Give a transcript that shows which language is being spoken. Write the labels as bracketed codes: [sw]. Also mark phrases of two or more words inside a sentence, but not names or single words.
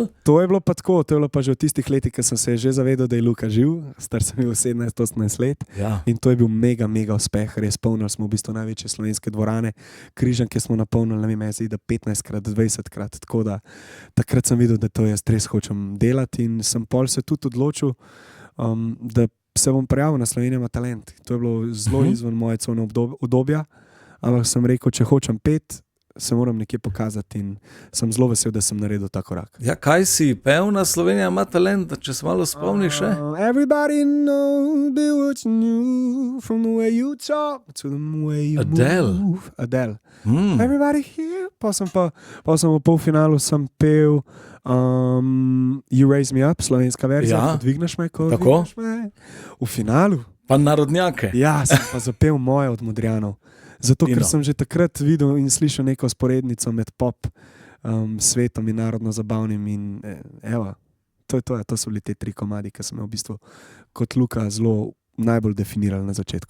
[sl] To je bilo pa tako, to je bilo pa že v tistih letih, ko sem se že zavedal, da je Luka živ, star sem bil 17-18 let in to je bil mega uspeh, res polnili smo v bistvu največje slovenske dvorane, Križanke smo napolnili, ne vem, da 15-krat, 20-krat, tako da takrat sem videl, da to jaz res hočem delati in sem pol se tudi odločil, da se bom prijavil na Slovenija ima talent. To je bilo zelo izven moje cone obdobja, ampak sem rekel, če hočem pet, se moram nekje pokazati in sem zelo vesel, da sem naredil ta korak. Ja, kaj si pevna Slovenija ima talent, če se malo spomniš še? [en] Everybody knows what you knew from the way you talk to the way you Adele. move. Adele. Everybody here. [sl] Pa sem v polfinalu sem pel You Raise Me Up, slovenska verzija, Ja. Dvigneš me, ko Tako. dvigneš me. V finalu. Pa narodnjake. Ja, sem pa zapel moje od Modrijanov. Zato, ker Fino. sem že takrat videl in slišal neko sporednico med pop svetom in narodno zabavnim in evo, to so bili te 3 komadi, ki so me v bistvu kot Luka zelo najbolj definirali na začetku.